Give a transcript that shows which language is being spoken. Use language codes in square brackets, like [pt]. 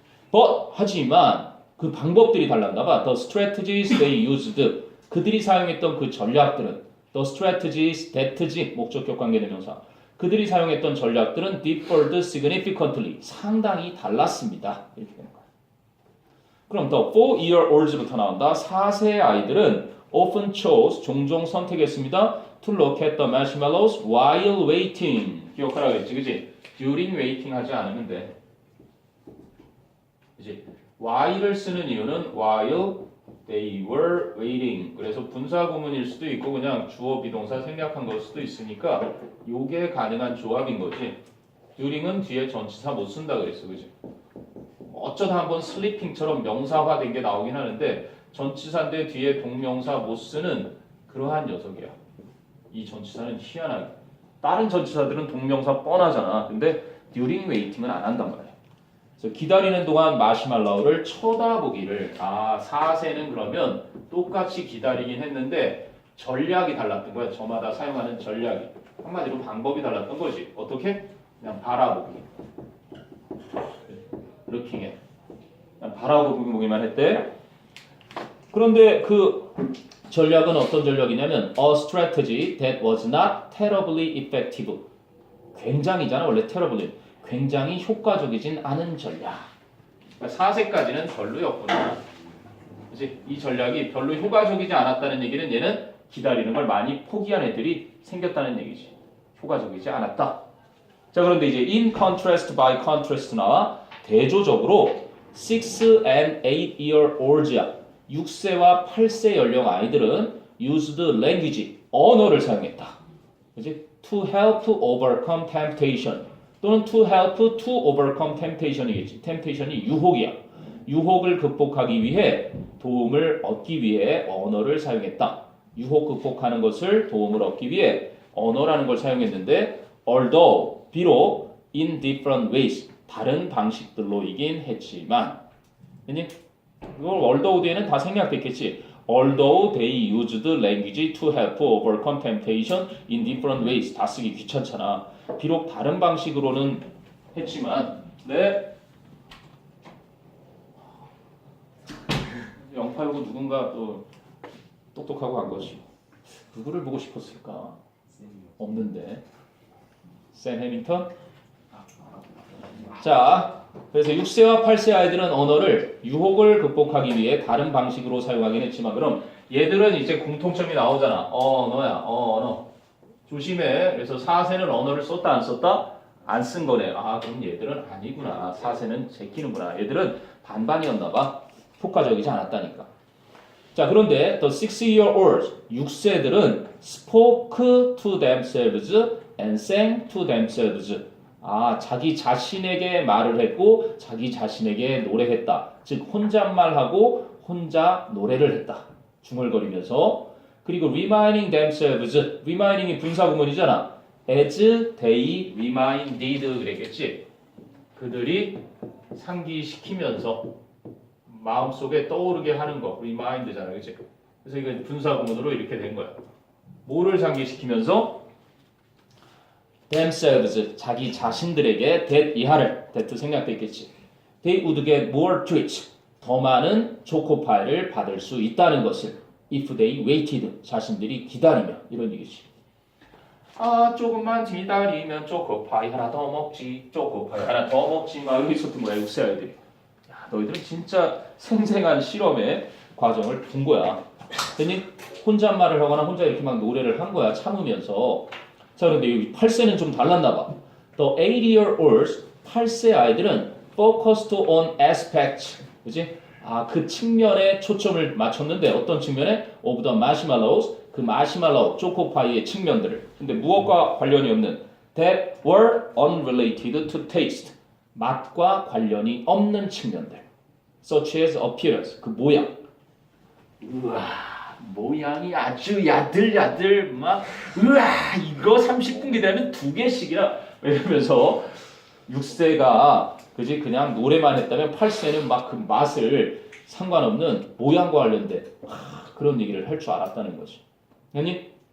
[en] But [ko] 하지만 그 방법들이 달랐나 봐. [en] The strategies they used, [ko] 그들이 사용했던 그 전략들은, [en] the strategies that [ko] 지 목적격 관계대명사, 그들이 사용했던 전략들은 [en] differed significantly, [ko] 상당히 달랐습니다. 이렇게 되는 거야. 그럼 [en] the 4-year-olds [ko] 부터 나온다. 4세 아이들은 [en] often chose, [ko] 종종 선택했습니다. [en] to look at the marshmallows while waiting. [ko] 기억하라 그랬지, 그지? [en] during waiting [ko] 하지 않으면 돼. 그지? [en] while을 [ko] 쓰는 이유는 [en] while they were waiting. [ko] 그래서 분사 구문일 수도 있고 그냥 주어 비동사 생략한 걸 수도 있으니까 요게 가능한 조합인 거지. during은 뒤에 전치사 못 쓴다 그랬어, 그지? 어쩌다 한번 sleeping처럼 명사화된 게 나오긴 하는데 전치사인데 뒤에 동명사 못 쓰는 그러한 녀석이야. 이 전치사는 희한하게. 다른 전치사들은 동명사 뻔하잖아. 근데 [en] during waiting [ko] 은 안 한단 말이야. 그래서 기다리는 동안 마시말로우를 쳐다보기를, 4세는 그러면 똑같이 기다리긴 했는데 전략이 달랐던 거야. 저마다 사용하는 전략이. 한마디로 방법이 달랐던 거지. 어떻게? 그냥 바라보기. looking. 그냥 바라보기만 했대. 그런데 그 전략은 어떤 전략이냐면 [en] a strategy that was not terribly effective. [ko] 굉장히잖아. 원래 terribly. 굉장히 효과적이진 않은 전략. 그러니까 4세까지는 별로였구나. 그치? 이 전략이 별로 효과적이지 않았다는 얘기는 얘는 기다리는 걸 많이 포기한 애들이 생겼다는 얘기지. 효과적이지 않았다. 자, 그런데 이제 [en] in contrast by contrast [ko] 나와 대조적으로 [en] 6 and 8 year olds [ko] 야. 6세와 8세 연령 아이들은 [en] used language, [ko] 언어를 사용했다. 그지? [en] To help overcome temptation. [ko] 또는 [en] to help to overcome temptation이겠지. [ko] temptation이 유혹이야. 유혹을 극복하기 위해 도움을 얻기 위해 언어를 사용했다. 유혹 극복하는 것을 도움을 얻기 위해 언어라는 걸 사용했는데 although, 비록 [en] in different ways, [ko] 다른 방식들로이긴 했지만 아니? 이걸 although 뒤에는 다 생략됐겠지. [en] although they used language to help overcome temptation in different ways. [ko] 다 쓰기 귀찮잖아. 비록 다른 방식으로는 했지만 네. 089 누군가 또 똑똑하고 한 거지. 누구를 보고 싶었을까? 없는데. 샘 해밍턴? 자, 그래서 6세와 8세 아이들은 언어를 유혹을 극복하기 위해 다른 방식으로 사용하긴 했지만 그럼 얘들은 이제 공통점이 나오잖아. 언어야, 언어. 조심해. 그래서 4세는 언어를 썼다 안 썼다? 안 쓴 거네. 아, 그럼 얘들은 아니구나. 4세는 제끼는구나. 얘들은 반반이었나 봐. 효과적이지 않았다니까. 자, 그런데 [en] the 6-year-olds, [ko] 6세들은 [en] spoke to themselves and sang to themselves. [ko] 아, 자기 자신에게 말을 했고 자기 자신에게 노래했다. 즉 혼잣말하고 혼자 노래를 했다. 중얼거리면서. 그리고 [en] reminding themselves, reminding이 [ko] 분사구문이잖아. [en] as they reminded [ko] 그랬겠지. 그들이 상기시키면서 마음속에 떠오르게 하는 거, remind잖아, 그렇지? 그래서 이거 분사구문으로 이렇게 된 거야. 뭐를 상기시키면서? themselves, 자기 자신들에게 that 이하를, that 생략돼 있겠지. [en] They would get more treats, [ko] 더 많은 초코파이를 받을 수 있다는 것을 [en] if they waited, [ko] 자신들이 기다리면 이런 얘기지. 아, 조금만 기다리면 초코파이 하나 더 먹지, 초코파이 하나 더 먹지 막 이렇게 있었던 거야, 6세 아이들이. 야, 너희들은 진짜 생생한 실험의 과정을 본 거야. 괜히 혼잣말을 하거나 혼자 이렇게 막 노래를 한 거야, 참으면서. 자, 그런데 여기 8세는 좀 달랐나 봐. [en] The 8-year-olds, [ko] 8세 아이들은 [en] focused on aspects, [ko] 그지? 아, 그 측면에 초점을 맞췄는데 어떤 측면에? [en] Of the marshmallows, [ko] 그 마시멜로우, 초코파이의 측면들을. 근데 무엇과 관련이 없는 [en] that were unrelated to taste, [ko] 맛과 관련이 없는 측면들. [en] Such as appearance, [ko] 그 모양. 우와, 모양이 아주 야들야들 막 우와, 이거 30분 기다리면 2개씩이라 이러면서 6세가 그지 그냥 노래만 했다면 8세는 막 그 맛을 상관없는 모양과 관련된 그런 얘기를 할 줄 알았다는 거지. 아니?